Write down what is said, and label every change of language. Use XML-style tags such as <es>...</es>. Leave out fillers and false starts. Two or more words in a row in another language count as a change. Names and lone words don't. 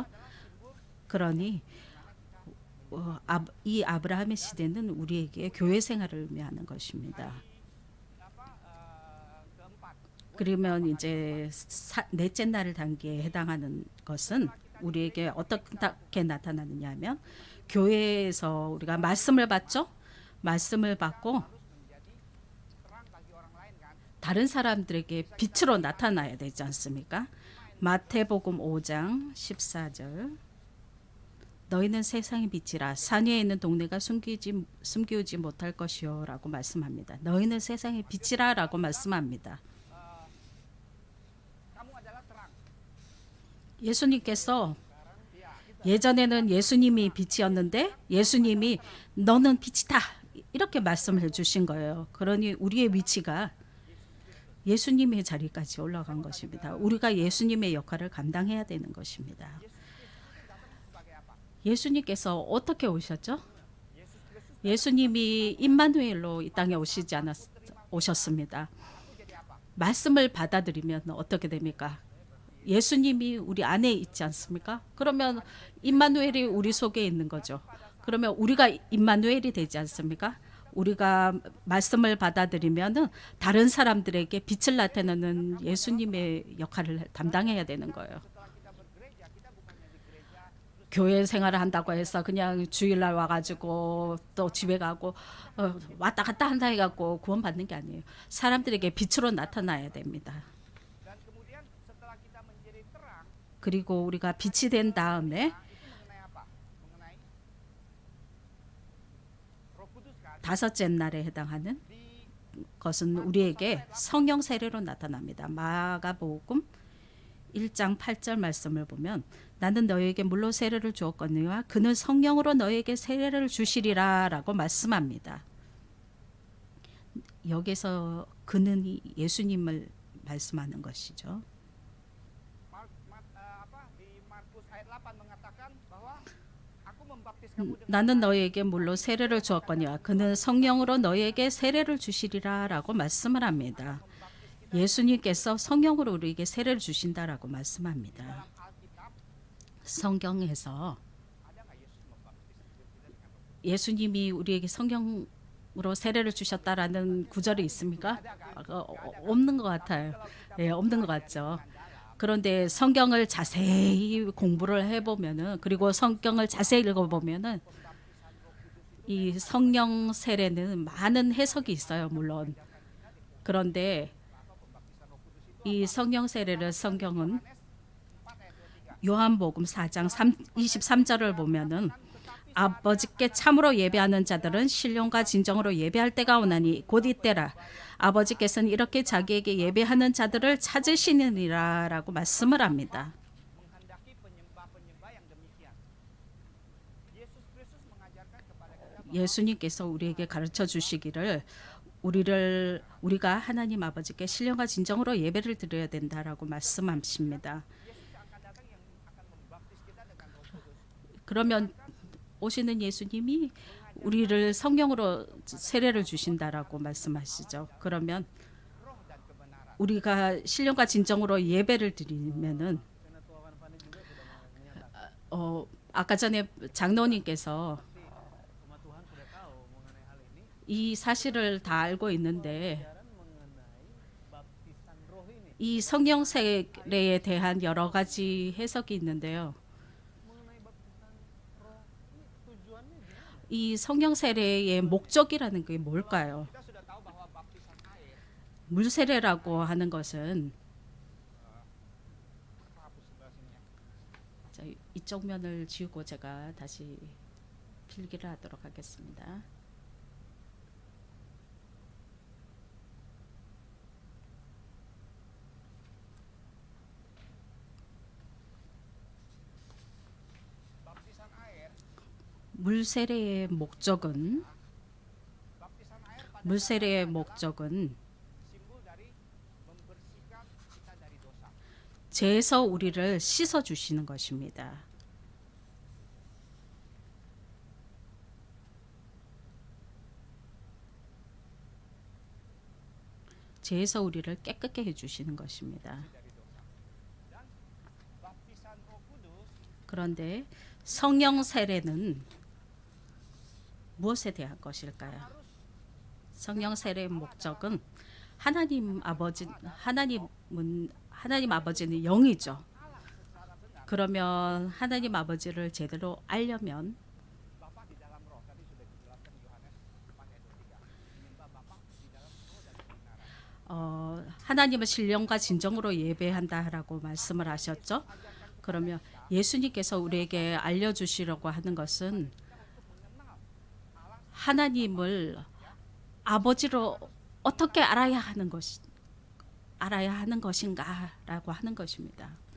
<ko>그러니 이 아브라함의 시대는 우리에게 교회 생활을 의미하는 것입니다.</ko> <id>Keempat,</id> <ko>그러면 이제 넷째 날 단계에 해당하는 것은 우리에게 어떻게 나타나느냐 하면 교회에서 우리가 말씀을 받죠. 말씀을 받고</ko> <id>harus menjadi terang bagi orang lain kan.</id> <ko>다른 사람들에게 빛으로 나타나야 되지 않습니까? 마태복음 5장 14절 너희는 세상의 빛이라 산 위에 있는 동네가 숨기지 못할 것이요 라고 말씀합니다. 너희는 세상의 빛이라 라고 말씀합니다.</ko> <id>Kamu adalah terang.</id> <ko>예수님께서</ko> <id>Ya,</id> <ko>예전에는 예수님이 빛이었는데 예수님이 너는 빛이다 이렇게 말씀을 해주신 거예요. 그러니 우리의 위치가 예수님의 자리까지 올라간 것입니다. 우리가 예수님의 역할을 감당해야 되는 것입니다.</ko> <id>sebagai apa?</id> <ko>예수님께서 어떻게 오셨죠? 예수님이 임마누엘로 이 땅에 오셨습니다. 말씀을 받아들이면 어떻게 됩니까? 예수님이 우리 안에 있지 않습니까? 그러면 임마누엘이 우리 속에 있는 거죠. 그러면 우리가 임마누엘이 되지 않습니까? 우리가 말씀을 받아들이면은 다른 사람들에게 빛을 나타내는 예수님의 역할을 담당해야 되는 거예요. 교회 생활을 한다고 해서 그냥 주일날 와가지고 또 집에 가고 왔다 갔다 한다 해갖고 구원받는 게 아니에요. 사람들에게 빛으로 나타나야 됩니다.</ko> <id>Dan kemudian setelah kita menjadi terang,</id> <ko>그리고 우리가 빛이 된 다음에</ko> <id>itu mengenai apa? Mengenai Roh Kudus kan.</id> <ko>다섯째 날에 해당하는</ko> <id>Di</id> <ko>것은 우리에게 성령 세례로 나타납니다. 마가복음 1장 8절 말씀을 보면 나는 너희에게 물로 세례를 주었거니와 그는 성령으로 너희에게 세례를 주시리라 라고 말씀합니다. 여기서 그는 예수님을 말씀하는 것이죠.</ko> <id>Di Markus ayat 8 mengatakan bahwa aku membaptis kamu dengan</id> <ko>나는 너희에게 물로 세례를 주었거니와 그는 성령으로 너희에게 세례를 주시리라 라고 말씀을 합니다. 예수님께서 성령으로 우리에게 세례를 주신다라고 말씀합니다.</ko> <id>Alkitab.</id> <ko>성경에서</ko> <id>Ada nggak Yesus membaptis kita dengan Roh Kudus?</id> <ko>예수님이 우리에게 성령으로 세례를 주셨다라는 구절이 있습니까? 없는 것 같아요. 예, 없는 것 같죠. 그런데 성경을 자세히 공부를 해보면은 그리고 성경을 자세히 읽어보면은 이 성령 세례는 많은 해석이 있어요, 물론. 그런데 이 성령 세례를 성경은 요한복음 4장 23절을 보면은 아버지께 참으로 예배하는 자들은 신령과 진정으로 예배할 때가 오나니 곧 이때라. 아버지께서는 이렇게 자기에게 예배하는 자들을 찾으시느니라라고 말씀을 합니다.</ko> <id>Menghendaki penyembah-penyembah yang demikian. Yesus Kristus mengajarkan kepada kita</id> <ko>예수님께서 우리에게 가르쳐 주시기를 우리가 하나님 아버지께 신령과 진정으로 예배를 드려야 된다라고 말씀하십니다.</ko> <id>Yesus yang akan datang yang akan membaptis kita dengan Roh Kudus.</id> <ko>그러면 오시는 예수님이 우리를 성령으로 세례를 주신다라고 말씀하시죠. 그러면</ko> <id>Roh dan kebenaran.</id> <ko>우리가 신령과 진정으로 예배를 드리면은 아까 전에 장로님께서</ko> <id>Umat Tuhan sudah tahu mengenai hal ini.</id> <ko>이 사실을 다 알고 있는데</ko> <id>Ajaran mengenai baptisan roh ini.</id> <ko>이 성령 세례에 대한 여러 가지 해석이 있는데요.</ko> <id>Mengenai baptisan roh ini tujuannya gimana?</id> <ko>이 성령 세례의 목적이라는 게 뭘까요?</ko> <id>Kita sudah tahu bahwa baptisan air</id> <ko>물 세례라고 하는 것은</ko> <id>apa hapus sebelah sini ya.</id> <ko>자, 이쪽 면을 지우고 제가 다시 필기를 하도록 하겠습니다.</ko> <id>baptisan air,</id> <ko>물 세례의 목적은</ko> <id>baptisan air pada</id> <ko>물</ko> <id>dasarnya</id> <ko>세례의</ko> <id>adalah</id> <ko>목적은</ko> <id>simbol dari membersihkan kita dari dosa.</id> <ko>죄에서 우리를 씻어 주시는 것입니다. 죄에서 우리를 깨끗게 해 주시는 것입니다.</ko> <id>Dari dosa. Dan baptisan Roh Kudus</id> <ko>그런데 성령 세례는 무엇에 대한 것일까요?</ko> <id>harus</id> <ko>성령 세례의 목적은 하나님 아버지는 영이죠.</ko> <id>Allah secara benar.</id> <ko>그러면 하나님 아버지를 제대로 알려면</ko> <id>Bapa di dalam roh tadi sudah dijelaskan di Yohanes 4 ayat 23. Menyembah Bapa di dalam roh dan kebenaran.</id> <ko>하나님을 신령과 진정으로 예배한다라고 말씀을 하셨죠. 그러면 예수님께서 우리에게 알려주시려고 하는 것은 하나님을 아버지로 어떻게 알아야 하는 것인가라고 하는 것입니다.</ko>